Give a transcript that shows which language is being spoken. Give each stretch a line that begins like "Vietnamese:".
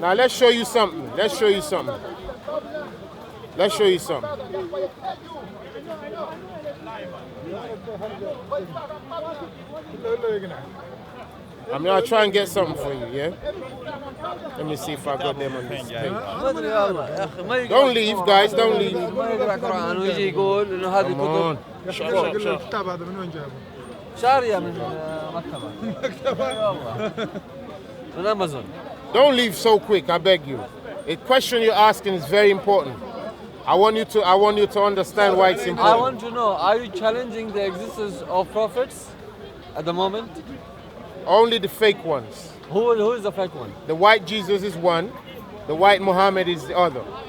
English: Now let's show you something. Let's show you something. Let's show you something. I'm gonna try and get something for you, yeah? Let me see if I got them on this page. Don't leave, guys, don't leave.
Arabic: ما يقرأ قرآن ويجي يقول إنه هذه كتب الكتاب هذا من وين جابه؟ شارية من مكتبة من أمازون.
English: Don't leave so quick, I beg you. The question you're asking is very important. I want you to understand why it's I important. want to know, are you challenging the existence of prophets at the moment? Only the fake ones. Who is the fake one? The white Jesus is one, the white Muhammad is the other.